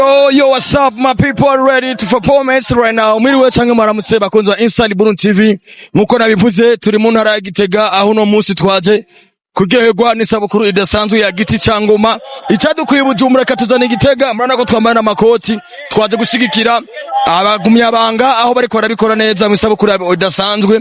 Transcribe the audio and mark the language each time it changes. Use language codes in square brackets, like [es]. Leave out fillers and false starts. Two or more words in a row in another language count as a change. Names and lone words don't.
[en] Oh, yo, what's up, my people are ready to performance right now. [rn] Mwiriwe canke mwaramutse bakunzi wa Inside Burundi TV. Nkuko nabivuze turi mu ntara ya Gitega aho no munsi twaje kuryoherwa n'isabukuru idasanzwe ya Giti ca Ngoma. Icadukwiye Bujumbura katuzana Gitega, murana ko twambaye n'amakoti twaje gushigikira abagumyabanga aho bariko barabikora neza mu isabukuru idasanzwe.